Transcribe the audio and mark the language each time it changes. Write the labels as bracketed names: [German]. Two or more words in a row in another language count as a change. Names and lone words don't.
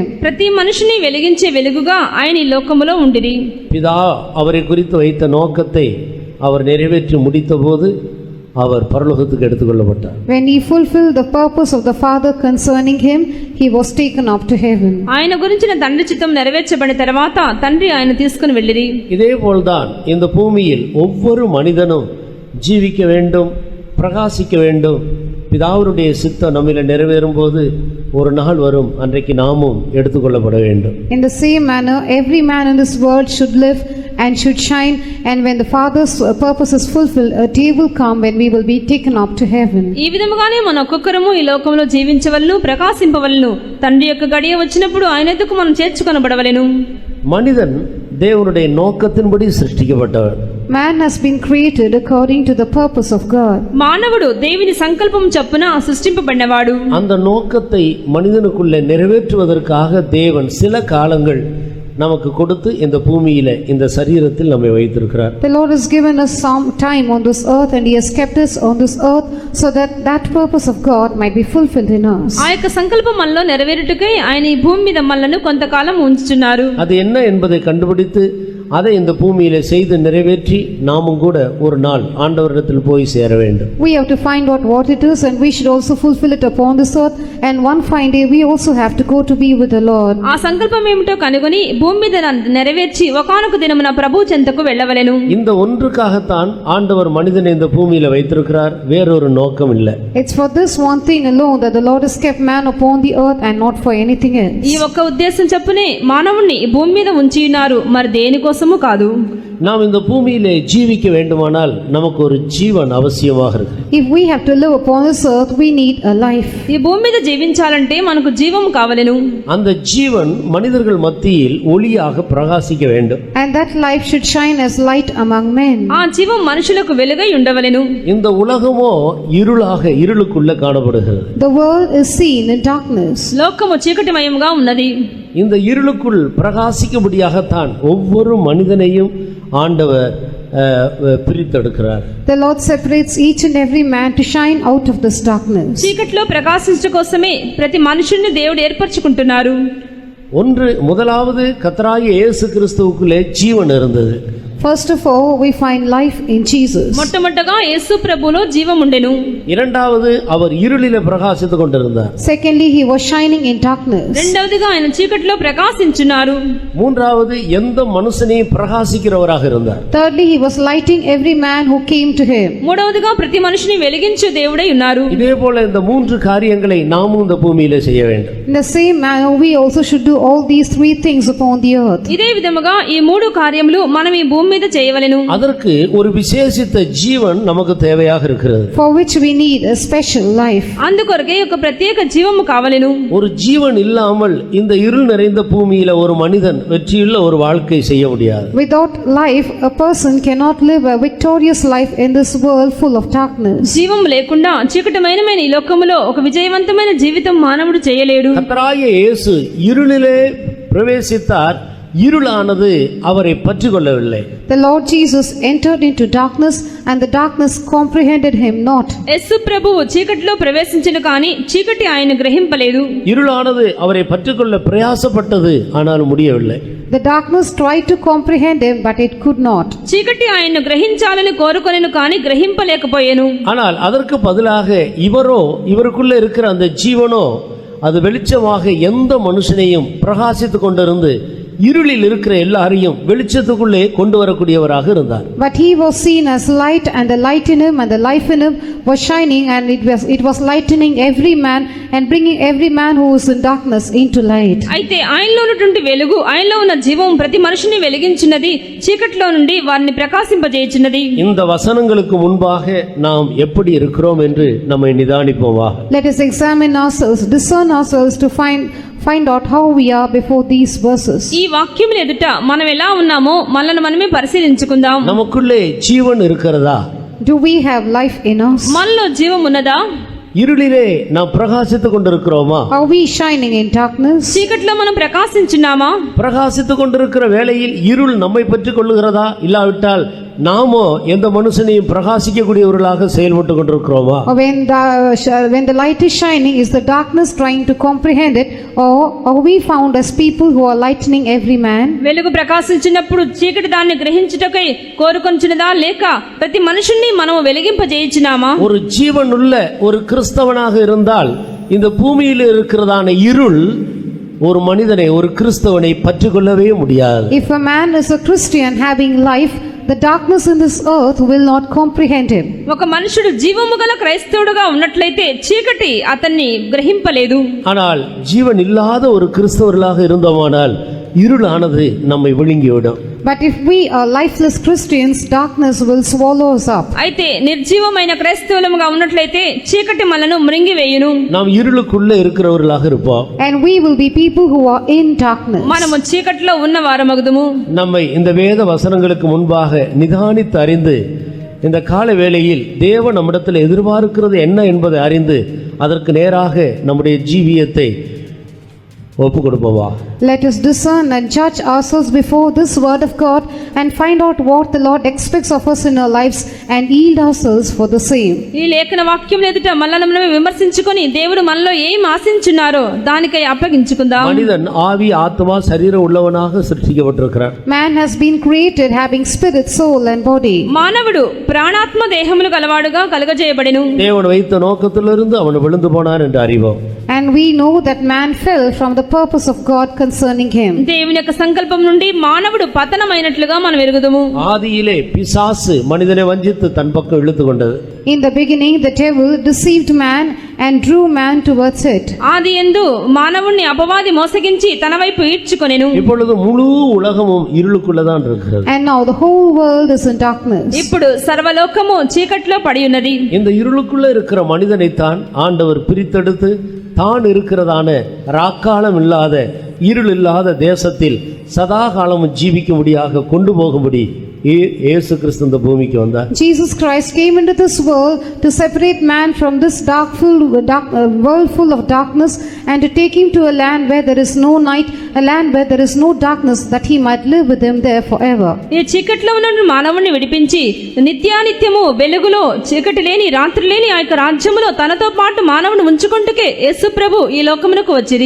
[Telugu] ప్రతి మనిషిని వెలిగించే వెలుగుగా ఆయన ఈ లోకములో ఉండిరి. [Tamil] பிதா அவரை குறித்து வைத்த நோக்கத்தை அவர் நிறைவேற்றி முடித்தபோது அவர் பரலோகத்துக்கு எடுத்துக்கொள்ளப்பட்டார். [English] When he fulfilled the purpose of the Father concerning him, he was taken up to heaven. [Telugu] ఆయన గురించిన తండ్రి చిత్తం నెరవేర్చబడిన తర్వాత తండ్రి ఆయన తీసుకుని వెళ్ళిరి. [Tamil] இதேபோல்தான் இந்த பூமியில் ஒவ்வொரு மனிதனும் ஜீவிக்க வேண்டும், பிரகாசிக்க வேண்டும். பிதாவுடைய சித்தம் நம்மில நிறைவேறும் போது ஒரு நாள் வரும், அன்றைக்கு நாமும் எடுத்துக்கொள்ளப்பட வேண்டும். [English] In the same manner, every man in this world should live and should shine, and when the Father's purpose is fulfilled, a day will come when we will be taken up to heaven. [Telugu] ఈ విధముగానే మన ఒక్కొక్కరము ఈ లోకంలో జీవించవలను, ప్రకాశింపవలను. తండ్రి యొక్క గడియ వచ్చినప్పుడు ఆయన ఎదుకు మనం చేర్చుకొనబడవలెను. [Tamil] மனிதன் தேவனுடைய நோக்கத்தின்படி சிருஷ்டிக்கப்பட்டவர். [English] Man has been created according to the purpose of God. [Telugu] మానవుడు దేవుని సంకల్పం చొప్పున సృష్టింపబడినవాడు. [Tamil] அந்த நோக்கத்தை மனிதனுக்குள்ளே நிறைவேற்றுவதற்காக தேவன் சில காலங்கள் நமக்கு கொடுத்து இந்த பூமியில இந்த சரீரத்தில் நம்மை வைத்திருக்கிறார். [English] The Lord has given us some time on this earth, and he has kept us on this earth so that that purpose of God might be fulfilled in us. [Telugu] ఆ యొక్క సంకల్పం మనలో నెరవేరుటకై ఆయన ఈ భూమి మీద మనలను కొంతకాలం ఉంచుచున్నారు. [Tamil] அது என்ன என்பதை கண்டுபிடித்து அதை இந்த பூமியில செய்து நிறைவேற்றி நாமும் கூட ஒரு நாள் ஆண்டவரிடத்தில் போய் சேர வேண்டும். [English] We have to find out what it is, and we should also fulfill it upon this earth, and one fine day we also have to go to be with the Lord. [Telugu] ఆ సంకల్పం ఏమిటో కనుగొని భూమి మీద నెరవేర్చి ఒకానొక దినమున ప్రభు చెంతకు వెళ్ళవలెను. [Tamil] இந்த ஒன்றுக்காகத்தான் ஆண்டவர் மனிதனை இந்த பூமியில வைத்திருக்கிறார், வேறொரு நோக்கம் இல்லை. [English] It's for this one thing alone that the Lord has kept man upon the earth, and not for anything else. [Telugu] ఈ ఒక్క ఉద్దేశం చొప్పునే మానవుణ్ణి భూమి మీద ఉంచి ఉన్నారు, మరి దేనికోసము కాదు. [Tamil] நாம் இந்த பூமியிலே ஜீவிக்க வேண்டுமானால் நமக்கு ஒரு ஜீவன் அவசியமாக இருக்கு. [English] If we have to live upon this earth, we need a life. [Telugu] ఈ భూమి మీద జీవించాలంటే మనకు జీవం కావలెను. [Tamil] அந்த ஜீவன் மனிதர்கள் மத்தியில் ஒளியாக பிரகாசிக்க வேண்டும். [English] And that life should shine as light among men. [Telugu] ఆ జీవం మనుషులకు వెలుగై ఉండవలెను. [Tamil] இந்த உலகமோ இருளுக்குள்ள காணப்படுகிறது. [English] The world is seen in darkness. [Telugu] లోకము చీకటిమయంగా ఉన్నది. [Tamil] இந்த இருளுக்குள் பிரகாசிக்கும்படியாகத்தான் ஒவ்வொரு மனிதனையும் ஆண்டவர் பிரித்தெடுக்கிறார். [English] The Lord separates each and every man to shine out of this darkness. [Telugu] చీకటిలో ప్రకాశించడం కోసమే ప్రతి మనుషుల్ని దేవుడు ఏర్పరచుకుంటున్నారు. [Tamil] முதலாவது கர்த்தராகிய இயேசு கிறிஸ்துவுக்குள்ளே ஜீவன் இருந்தது. [English] First of all, we find life in Jesus. [Telugu] మొట్టమొదటగా యేసు ప్రభువులో జీవం ఉండెను. [Tamil] இரண்டாவது அவர் இருளிலே பிரகாசித்துக் கொண்டிருந்தார். [English] Secondly, he was shining in darkness. [Telugu] రెండవదిగా ఆయన చీకటిలో ప్రకాశించున్నారు. [Tamil] மூன்றாவது எந்த மனுஷனையும் பிரகாசிக்கிறவராக இருந்தார். [English] Thirdly, he was lighting every man who came to him. [Telugu] మూడవదిగా ప్రతి మనిషిని వెలిగించే దేవుడై ఉన్నారు. [Tamil] இதேபோல இந்த மூன்று காரியங்களை நாமும் இந்த பூமியிலே செய்ய வேண்டும். [English] In the same manner, we also should do all these three things upon the earth. [Telugu] ఇదే విధముగా ఈ మూడు కార్యములు మనం ఈ భూమి మీద చేయవలెను. [Tamil] அதற்கு ஒரு விசேஷித்த ஜீவன் நமக்கு தேவையாக இருக்கிறது. [English] For which we need a special life. [Telugu] అందుకొరకే ఒక ప్రత్యేక జీవము కావలెను. [Tamil] ஒரு ஜீவன் இல்லாமல் இந்த இருள் நிறைந்த பூமியில ஒரு மனிதன் வெற்றியுள்ள ஒரு வாழ்க்கை செய்ய முடியாது. [English] Without life, a person cannot live a victorious life in this world full of darkness. [Telugu] జీవం లేకుండా చీకటిమయమైన ఈ లోకములో ఒక విజయవంతమైన జీవితం మానవుడు చేయలేడు. [Tamil] கர்த்தராகிய இயேசு இருளிலே பிரவேசித்தார், இருளானது அவரை பற்றி கொள்ளவில்லை. [English] The Lord Jesus entered into darkness, and the darkness comprehended him not. [Telugu] యేసు ప్రభువు చీకటిలో ప్రవేశించెను కానీ చీకటి ఆయన గ్రహింపలేదు. [Tamil] இருளானது அவரை பற்றிக்கொள்ள பிரயாசப்பட்டது, ஆனால் முடியவில்லை. [English] The darkness tried to comprehend him, but it could not. [Telugu] చీకటి ఆయన్ను గ్రహించాలని కోరుకొనెను కానీ గ్రహింపలేకపోయెను. [Tamil] ஆனால் அதற்கு பதிலாக இவருக்குள்ள இருக்கிற அந்த ஜீவனோ அது வெளிச்சமாக எந்த மனுஷனையும் பிரகாசித்துக் கொண்டிருந்து இருளில் இருக்கிற எல்லாரையும் வெளிச்சத்துக்குள்ளே கொண்டு வரக்கூடியவராக இருந்தார். [English] But he was seen as light, and the light in him and the life in him was shining, and it was lightening every man and bringing every man who is in darkness into light. [Telugu] అయితే ఆయనలో ఉన్నటువంటి వెలుగు, ఆయనలో ఉన్న జీవం ప్రతి మనిషిని వెలిగించినది, చీకటిలో నుండి వారిని ప్రకాశింపజేయుచున్నది. [Tamil] இந்த வசனங்களுக்கு முன்பாக நாம் எப்படி இருக்கிறோம் என்று நம்மை நிதானிப்போமாக. [English] Let us examine ourselves, discern ourselves to find out how we are before these verses. [Telugu] ఈ వాక్యముల ఎదుట మనం ఎలా ఉన్నామో మనల్ని మనమే పరిశీలించుకుందాం. [Tamil] நமக்குள்ளே ஜீவன் இருக்கிறதா? [English] Do we have life in us? [Telugu] మనలో జీవం ఉన్నదా? [Tamil] இருளிலே நாம் பிரகாசித்துக் கொண்டிருக்கிறோமா? [English] Are we shining in darkness? [Telugu] చీకట్లో మనం ప్రకాశించున్నామా? [Tamil] பிரகாசித்துக் கொண்டிருக்கிற வேளையில் இருள் நம்மை பற்றி கொள்ளுகிறதா? இல்லாவிட்டால் நாமோ எந்த மனுஷனையும் பிரகாசிக்கக்கூடியவர்களாக செயல்பட்டு கொண்டிருக்கிறோமா? [English] Or when the light is shining, is the darkness trying to comprehend it, or are we found as people who are lightening every man? [Telugu] వెలుగు ప్రకాశించినప్పుడు చీకటి దాన్ని గ్రహించుటకై కోరుకొంచున్నదా, లేక ప్రతి మనుషుణ్ణి మనం వెలిగింపజేయించినామా? [Tamil] ஒரு ஜீவனுள்ள ஒரு கிறிஸ்தவனாக இருந்தால் இந்த பூமியில் இருக்கிறதான இருள் ஒரு மனிதனை, ஒரு கிறிஸ்தவனை பற்றிக்கொள்ளவே முடியாது. [English] If a man is a Christian having life, the darkness in this earth will not comprehend him. [Telugu] ఒక మనుషుడు జీవము గల క్రైస్తవుడుగా ఉన్నట్లయితే చీకటి అతన్ని గ్రహింపలేదు. [Tamil] ஆனால் ஜீவன் இல்லாத ஒரு கிறிஸ்தவர்களாக இருந்தோமானால் இருளானது நம்மை விழுங்கிவிடும். [English] But if we are lifeless Christians, darkness will swallow us up. [Telugu] అయితే నిర్జీవమైన క్రైస్తవులముగా ఉన్నట్లయితే చీకటి మనను మృంగివేయును. [Tamil] நாம் இருளுக்குள்ளே இருக்கிறவர்களாக இருப்போம். [English] And we will be people who are in darkness. [Telugu] మనము చీకటిలో ఉన్న వారమగుదుము. [Tamil] நம்மை இந்த வேத வசனங்களுக்கு முன்பாக நிதானித்து அறிந்து இந்த கால வேளையில் தேவன் நம்மிடத்தில் எதிர்பார்க்கிறது என்ன என்பதை அறிந்து அதற்கு நேராக நம்முடைய ஜீவியத்தை ஒப்பு கொடுப்போமா? [English] Let us discern and judge ourselves before this word of God and find out what the Lord expects of us in our lives and yield ourselves for the same. [Telugu] ఈ లేఖన వాక్యం ఎదుట మనల్ని విమర్శించుకొని దేవుడు మనలో ఏం ఆశించున్నారో దానికై అప్పగించుకుందాం. [Tamil] மனிதன் ஆவி ஆத்மா சரீரம் உள்ளவனாக சிருஷ்டிக்கப்பட்டிருக்கிறார். [English] Man has been created having spirit, soul and body. [Telugu] మానవుడు ప్రాణాత్మ దేహములు గలవాడుగా కలుగజేయబడెను. [Tamil] தேவன் வைத்த நோக்கத்திலிருந்து அவன் விழுந்து போனான் என்று அறிவோம். [English] And we know that man fell from the purpose of God concerning him. [Telugu] దేవుని యొక్క సంకల్పం నుండి మానవుడు పతనమైనట్లుగా మనం ఎరుగుదుము. [Tamil] ஆதியிலே பிசாசு மனிதனை வஞ்சித்து தன் பக்கம் இழுத்து கொண்டது. [English] In the beginning the devil deceived man and drew man towards it. [Telugu] ఆది యందు మానవుణ్ణి అపవాది మోసగించి తన వైపు ఈడ్చుకొనెను. [Tamil] இப்பொழுது முழு உலகமும் இருளுக்குள்ளதான் இருக்கிறது. [English] And now the whole world is in darkness. [Telugu] ఇప్పుడు సర్వలోకము చీకట్లో పడి ఉన్నది. [Tamil] இந்த இருளுக்குள்ள இருக்கிற மனிதனைத்தான் ஆண்டவர் பிரித்தெடுத்து தான் இருக்கிறதான ராக்காலம் இல்லாத இருள் இல்லாத தேசத்தில் சதா காலமும் ஜீவிக்கும்படியாக கொண்டு போகும்படி இயேசு கிறிஸ்து இந்த பூமிக்கு வந்தார். [English] Jesus Christ came into this world to separate man from this world full of darkness and to take him to a land where there is no night, a land where there is no darkness, that he might live with him there forever. [Telugu] ఈ చీకట్లో ఉన్న మానవుణ్ణి విడిపించి నిత్యానిత్యము వెలుగులో చీకటి లేని రాత్రి లేని ఆ యొక్క రాజ్యములో తనతో పాటు మానవుని ఉంచుకుంటకే యేసు ప్రభు ఈ లోకమునకు వచ్చిరి.